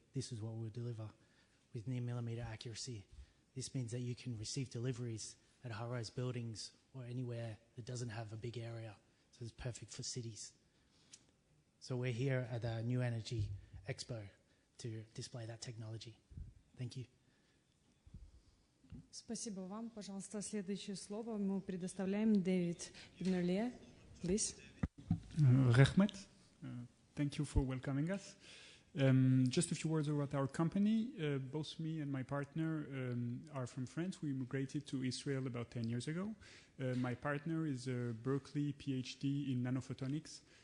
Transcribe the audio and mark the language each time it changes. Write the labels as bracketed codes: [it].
[en] This is what we'll deliver with near millimeter accuracy. This means that you can receive deliveries at high-rise buildings or anywhere that doesn't have a big area. So it's perfect for cities. So we're here at the New Energy Expo to display that technology. Thank you. [ru] Спасибо вам. Пожалуйста, следующее слово мы предоставляем Дэвид Беноле. [en] Please. Rehmet, thank you for welcoming us. Just a few words about our company. Both me and my partner are from France. We immigrated to Israel about 10 years ago. My partner is a Berkeley PhD in nanophotonics.